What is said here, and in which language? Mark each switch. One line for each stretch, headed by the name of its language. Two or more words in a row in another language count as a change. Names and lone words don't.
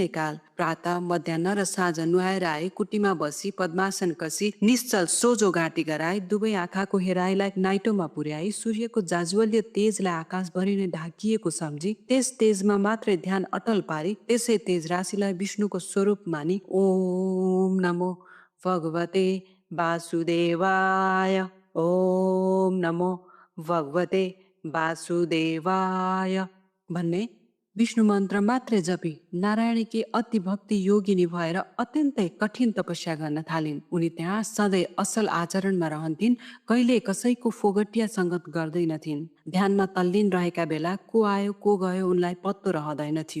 Nepali: काल प्रातः मध्याह्न र साँझ नुहाएर आए कुटीमा बसी पद्मासन कसी निश्चल सोझो घाँटी गराई दुवै आँखाको हेराइलाई नाइटोमा पुर्याई सूर्यको जाज्वल्य तेजलाई आकाशभरि नै ढाकिएको सम्झी त्यस तेजमा मात्रै ध्यान अटल पारी त्यसै तेज राशिलाई विष्णुको स्वरूप मानी
Sanskrit: ओम नमो भगवते वासुदेवाय, ओम नमो भगवते वासुदेवाय
Nepali: भन्ने विष्णु मन्त्र मात्रै जपी नारायणकी अति भक्ति योगिनी भएर अत्यन्तै कठिन तपस्या गर्न थालिन्। उनी त्यहाँ सधैँ असल आचरणमा रहन्थिन्, कहिले कसैको फोगटिया सङ्गत गर्दैनथिन्। ध्यानमा तल्लीन रहेका बेला को आयो को गयो उनलाई पत्तो रहँदैन थियो।